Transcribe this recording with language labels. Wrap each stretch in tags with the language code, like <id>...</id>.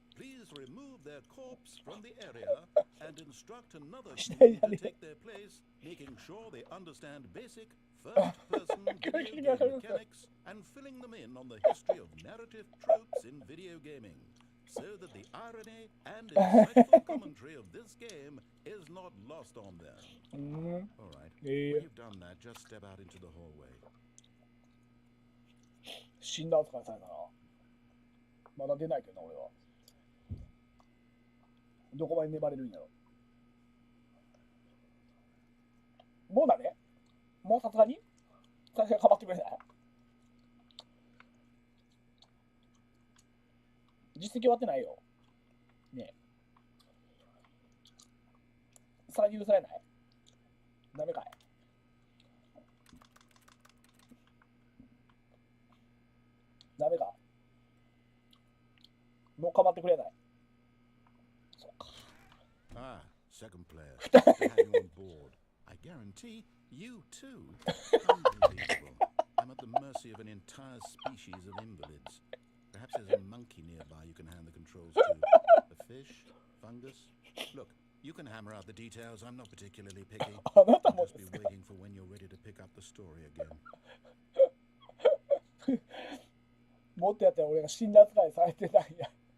<en>Please remove their corpse from the area and instruct another team to take their place, making sure they understand basic first-person video game mechanics and filling them in on the history of narrative tropes in video gaming, so that the irony and insightful commentary of this game is not lost on them. All right, when you've done that, just step out into the hallway.</en> <ja>死んだ扱いされたな。まだ出ないけどな、俺は。どこまで粘れるんやろ。もうだね。もうさすがにかばってくれない。実績終わってないよ。ねえ。さあ許されない？ダメかい？ダメか？もうかまってくれない。そうか。</ja> <en>Ah, second player. To have you on board. I guarantee you too. Unbelievable. I'm at the mercy of an entire species of invalids. Perhaps there's a monkey nearby you can hand the controls to. A fish? Fungus? Look, you can hammer out the details. I'm not particularly picky. I'll just be waiting for when you're ready to pick up the story again.</en> <ja>もっとやったら俺が死んだ扱いされてたんや。</ja>